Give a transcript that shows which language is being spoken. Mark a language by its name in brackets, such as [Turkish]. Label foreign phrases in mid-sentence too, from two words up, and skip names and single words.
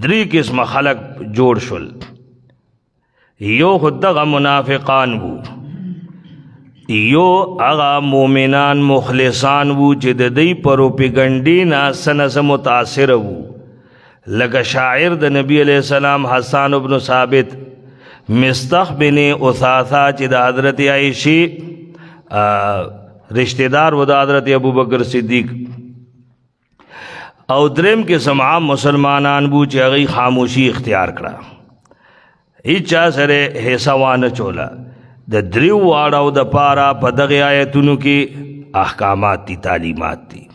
[Pashto] 3 قسمه خلق جوړ شول. یو خو دغه منافقان وو، یو هغه مؤمنان مخلصان وو چې د دوی پروپیګنډې نه څه نه څه متاثره وو، لکه شاعر د نبی [Arabic] علیہ السلام [Pashto] حسان بن ثابت، مستخ بن اثاثہ چې د حضرت عایشې رشتہ دار و د حضرت ابوبکر صدیق. او دریم قسم عام مسلمانان وو چې هغوی خاموشي اختیار کړه، هیڅ چا سره حصه وانه چوله. د دریو واړو د پاره په دغه آیتونو کې احکامات دي، تعلیمات دي.